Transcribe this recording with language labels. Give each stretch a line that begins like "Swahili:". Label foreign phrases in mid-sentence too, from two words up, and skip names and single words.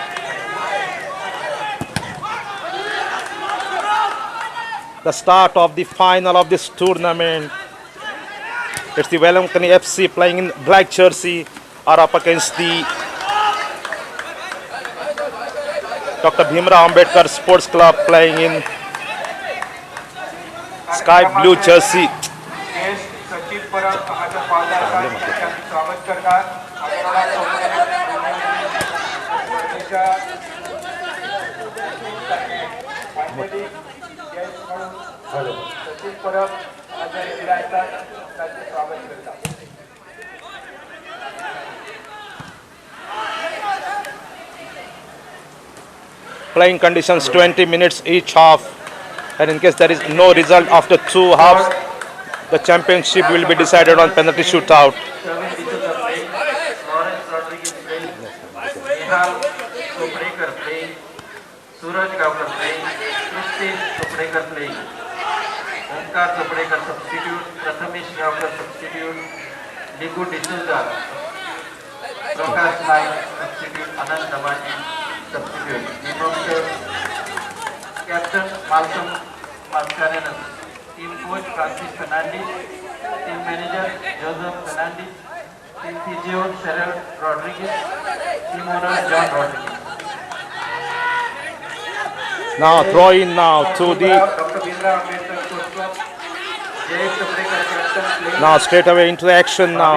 English: The start of the final of this tournament. It's the Velankani FC playing in black jersey are up against the Dr. Bhimrao Ambedkar Sports Club playing in sky blue jersey.
Marathi: सचिन परब हाच्या पावलांचा स्वागत करतात आगरवाडा चौपदेच्या सचिन परब हाच्या विरायचा त्यांचे स्वागत करतात
English: Playing conditions 20 minutes each half, and in case there is no result after two halves, the championship will be decided on penalty shootout. सूरज गावकर प्लेइंग क्रिस्टीन चोपडेकर प्लेइंग ओंकार चोपडेकर सबस्टिट्यूट प्रथमेश गावकर सबस्टिट्यूट लिगू डिसूजा प्रकाश नाईक सबस्टिट्यूट आनंद दमाजी substitute captain माल्कम मास्कारेनस team coach फ्रांसिस फर्नांडिस team manager जोसेफ फर्नांडिस team physio शेरल रॉड्रिगेज team owner जॉन रॉड्रिगेज Now throw in now to the now straight away into the action now.